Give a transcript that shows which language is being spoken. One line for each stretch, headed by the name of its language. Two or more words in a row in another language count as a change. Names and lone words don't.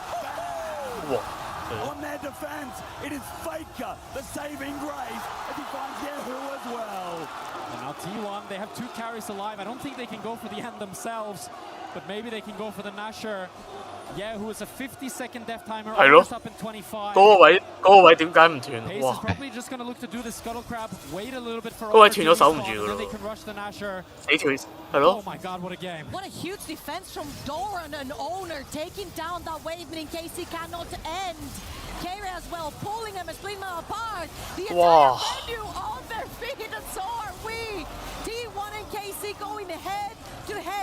English: On their defense, it is Faker, the saving grace, as he finds Yehu as well. And now T1, they have 2 carries alive. I don't think they can go for the end themselves, but maybe they can go for the Nasher. Yehu is a 50-second death timer. Up in 25.
Cantonese: 嗰個位點解唔斷？
English: Pace is probably just going to look to do the scuttle crab. Wait a little bit for
Cantonese: 嗰位斷咗守唔住㗎咯。
English: They can rush the Nasher.
Cantonese: 死條係咯。
English: Oh my God, what a game! What a huge defense from Doran and Owner, taking down that wave, meaning KC cannot end. Carry as well, pulling them and splitting them apart. The entire venue on their feet, and so are we. T1 and KC going head to head.